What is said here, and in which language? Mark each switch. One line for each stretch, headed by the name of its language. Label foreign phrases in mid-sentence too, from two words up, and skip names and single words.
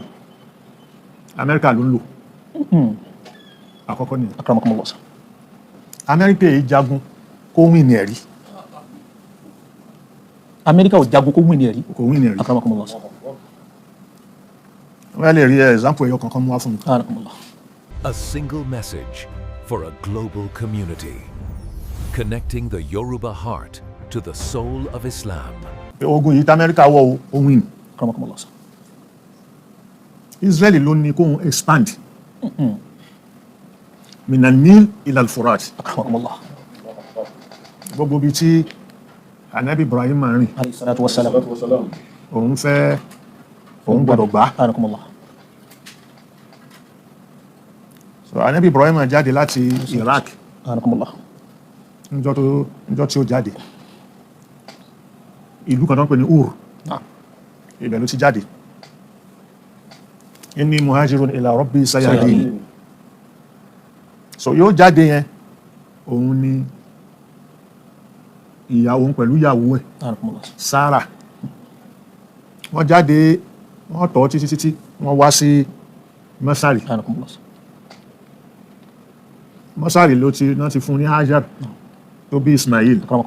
Yoruba: Amẹ́ríkà ló ń lò. àkọ́kọ́ nìyẹn.
Arabic: akramakumullah sir.
Yoruba: Amẹ́ríkà yìí jagun kó win ní ẹ̀rí. Amẹ́ríkà ò jagun kó win ní ẹ̀rí. kò win ní ẹ̀rí.
Arabic: akramakumullah sir.
Yoruba: wọ́n lè rí example ẹ̀yọ kankan mú wá fún mi.
Arabic: anakumullah.
English: A single message for a global community, connecting the Yoruba heart to the soul of Islam.
Yoruba: ogun yìí tí Amẹ́ríkà wọ̀ ó win.
Arabic: akramakumullah sir.
Yoruba: Israeli ló ní kóun expand.
Arabic: من النيل إلى الفرات. akramakumullah.
Yoruba: gbogbo bíi tí Anabi Ibrahim máa rìn.
Arabic: عليه الصلاة والسلام.
Yoruba: òun gbọ́dọ̀ gbà.
Arabic: anakumullah.
Yoruba: so Anabi Ibrahim máa jáde láti Iraq.
Arabic: anakumullah.
Yoruba: níjọ́ tí ó jáde ìlú kan tó ń pè ní Ur. ibẹ̀ ló ti jáde.
Arabic: إني مهاجر إلى ربي سيهدين.
Yoruba: so yóò jáde yẹn òun ni ìyàwó pẹ̀lú ìyàwó ẹ̀ Sarah wọ́n jáde wọ́n tọ́ títí wọ́n wá sí Mọ́sárì. Mọ́sárì náà ti fún ní Hajar tó bí Ismail.